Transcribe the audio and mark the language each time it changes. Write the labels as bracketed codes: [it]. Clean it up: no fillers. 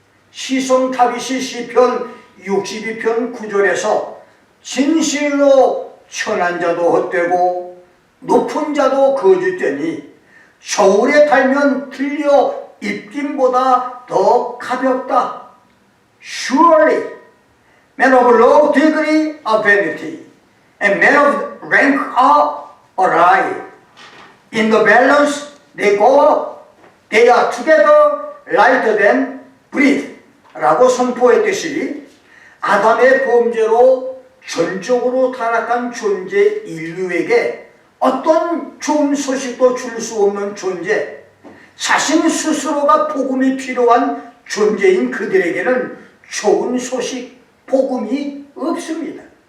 [ko] 시성타비시 시편 62편 9절에서 진실로 천한 자도 헛되고 높은 자도 거짓되니 저울에 달면 들려 입김보다 더 가볍다. [en] Surely men of low degree of vanity and men of rank are alike. In the balance they go up. They are together lighter than breath. [ko] 라고 선포했듯이, 아담의 범죄로 전적으로 타락한 존재 인류에게 어떤 좋은 소식도 줄 수 없는 존재, 자신 스스로가 복음이 필요한 존재인 그들에게는 좋은 소식, 복음이 없습니다.